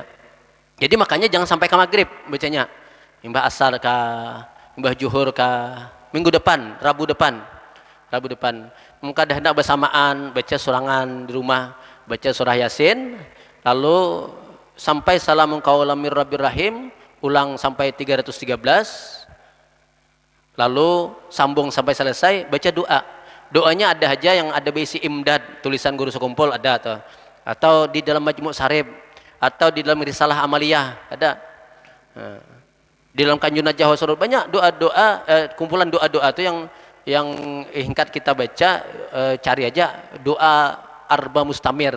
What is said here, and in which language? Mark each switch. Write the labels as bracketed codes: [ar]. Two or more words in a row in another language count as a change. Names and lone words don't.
[id] Jadi makanya jangan sampai ke maghrib bacanya. [bjn] Imbah asar ka, imbah juhur ka, [id] minggu depan, Rabu depan. Mungkin dah hendak bersamaan baca surangan di rumah, baca surah Yasin, lalu sampai [ar] سلام قولا من رب رحيم, [id] ulang sampai 313. Lalu sambung sampai selesai, baca doa. Doanya ada aja yang ada berisi imdad, tulisan guru sekumpul ada atau di dalam Majmu' Sarib, atau di dalam Risalah Amaliyah ada. Di dalam Kanjun Najah Wasurud banyak doa-doa, kumpulan doa-doa itu yang ingkat kita baca, cari aja doa Arba Mustamir.